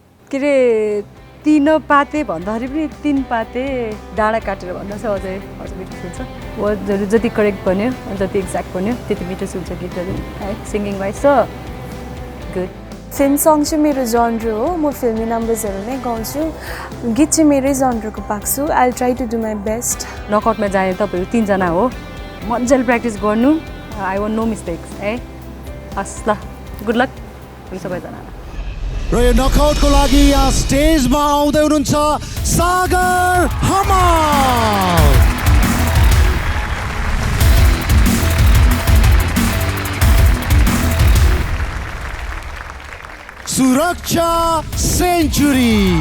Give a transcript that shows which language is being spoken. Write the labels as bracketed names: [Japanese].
[Nepali] के अरे तिन पाते भन्दाखेरि पनि तिन पाते डाँडा काटेर भन्दा चाहिँ अझै मिठो सुन्छ वर्डहरू जति करेक्ट बन्यो जति एक्ज्याक्ट बन्यो त्यति मिठो सुन्छ गीतहरू है सिङ्गिङ वाइज छ गुड फिल्म सङ चाहिँ मेरो जनर हो म फिल्मी नम्बर्सहरू नै गाउँछु गीत चाहिँ मेरै जनरको पाक्छु [English] I try to do my best [Nepali] नकआउटमा जाने तपाईँहरू तिनजना हो मजाले प्र्याक्टिस गर्नु [English] I want no mistakes [Nepali] है। हस् ल, गुड लक हामी सबैजनालाई। र यो नकआउटको लागि यहाँ स्टेजमा आउँदै हुनुहुन्छ सागर हमाल। सुरक्षा सेन्चुरी।